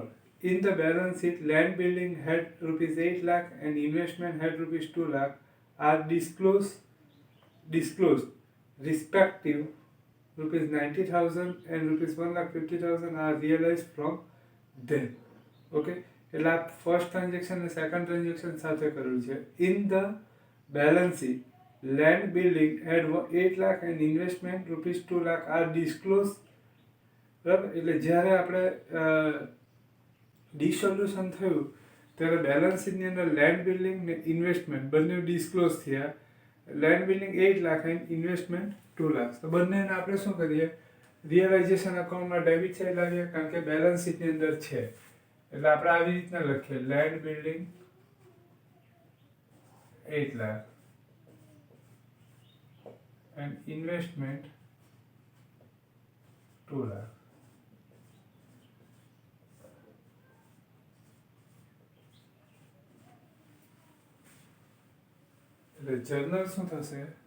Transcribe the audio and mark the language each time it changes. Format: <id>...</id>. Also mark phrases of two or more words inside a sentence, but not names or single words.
<en>In the balance sheet, land building had rupees 8 lakh and investment had rupees 2 lakh are disclosed respective rupees 90,000 and rupees 1,50,000 are realized from them. Okay.</en> <gu>એટલે આ</gu> <en>first transaction</en> <gu>અને</gu> <en>second transaction</en> <gu>સાથે કરેલું છે.</gu> <en>in the balance sheet land building had 8 lakh and investment rupees 2 lakh are disclosed બરાબર.</en> <gu>એટલે જ્યારે આપણે ડિસોલ્યુશન થયું ત્યારે</gu> <en>balance sheetની</en> <gu>અંદર</gu> <en>land building</en> <gu>ને ઇન્વેસ્ટમેન્ટ બંને ડિસ્ક્લોઝ થયા.</gu> <en>land building</en> <gu>8 લાખ અને ઇન્વેસ્ટમેન્ટ 2 લાખ. તો બંનેને આપણે શું કરીએ,</gu> <en>realization accountમાં debit side</en> <gu>લાવીએ, કારણ કે</gu> <en>balance sheetની</en> <gu>અંદર છે. એટલે આપણે આવી રીતના લખીએ,</gu> <en>land building 8 lakh and investment 2 lakh.</en> <gu>એટલે જર્નલ શું થશે,</gu>